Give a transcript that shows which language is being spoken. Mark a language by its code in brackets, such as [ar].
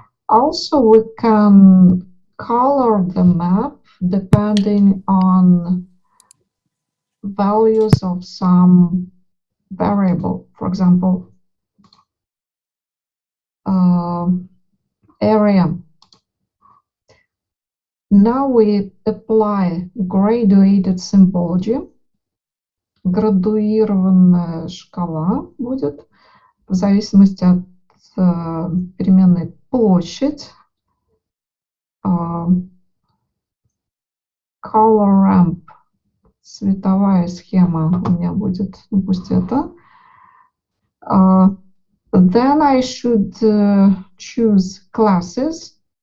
[en] Also, we can color the map depending on values of some variable. For example, area. Now we apply graduated symbology. [ru] Градуированная шкала будет в зависимости от переменной площадь. [en] Color ramp. [ru] Цветовая схема у меня будет, ну пусть это. [en] Then I should choose classes.